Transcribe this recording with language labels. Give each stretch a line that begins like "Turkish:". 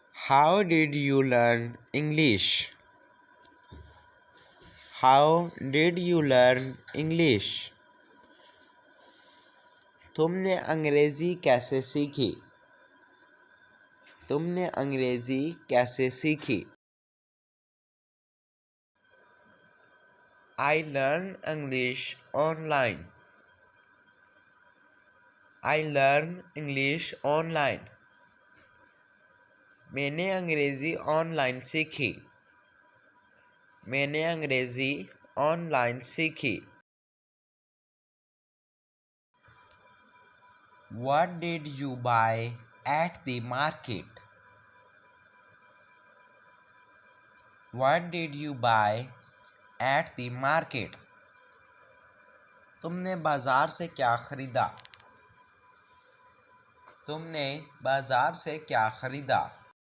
English: How did you learn English? How did you learn English?
Hindi: तुमने अंग्रेज़ी कैसे सीखी? तुमने अंग्रेज़ी कैसे सीखी?
English: I learn English online. I learn English online.
Hindi: मैंने अंग्रेज़ी ऑनलाइन सीखी। मैंने अंग्रेज़ी ऑनलाइन सीखी।
English: What did you buy at the market? What did you buy at the market?
Hindi: तुमने बाजार से क्या खरीदा? तुमने बाजार से क्या खरीदा?